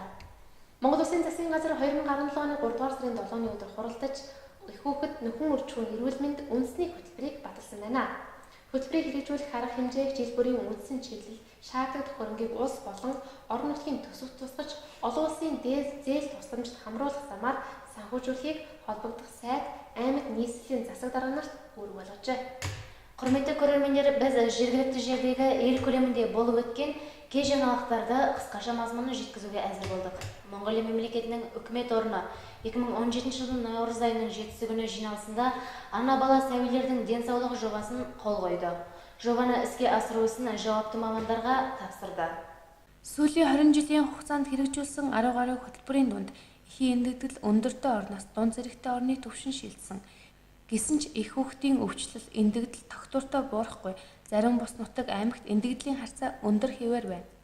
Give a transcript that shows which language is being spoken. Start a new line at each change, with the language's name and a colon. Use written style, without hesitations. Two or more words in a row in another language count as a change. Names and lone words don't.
Mongolian: Монгол Улсын засгийн газар 2017 оны 3 дугаар сарын 7-ны өдөр хуралдаж их хүүхэд нөхөн өрчүүн эрүүл мэнд үндэсний хөтөлбөрийг баталсан байна. Хөтөлбөрийг хэрэгжүүлэх арга хэмжээг жил бүрийн үндсэн чиглэл шаардлагатай хөрөнгийг улс болон орон нутгийн төсөвт тусгаж олон улсын зээл тусламжид хамруулах замаар санхүүжүүлэхийг холбогдох сайд аймаг нийслэлийн засаг дарга нарт үүрэг болгожээ.
Kazakh: Құрметті көрермендер, біз жергілікті жердегі ел көлемінде болып өткен кей жаңалықтарды қысқаша мазмұнын жеткізуге әзір болдық. Моңғолия мемлекетінің үкімет орны 2017 жылдың наурыз айының 7 күні жиналысында ана бала сәбилердің денсаулығы жобасын қол қойды. Жобаны іске асыру ісін жауапты мамандарға тапсырды.
Mongolian: Сүүлийн 20 жилийн хугацаанд хэрэгжүүлсэн 10 гаруй хөтөлбөрийн дунд эхийн эндэгдэл өндөртэй орноос дунд зэрэгтэй орны түвшин шилжсэн. Гэсэн ч их хүүхдийн өвчлөл эндэгдэл тогтвортой буурахгүй зарим бус нутаг аймагт эндэгдлийн харьцаа өндөр хэвээр байна.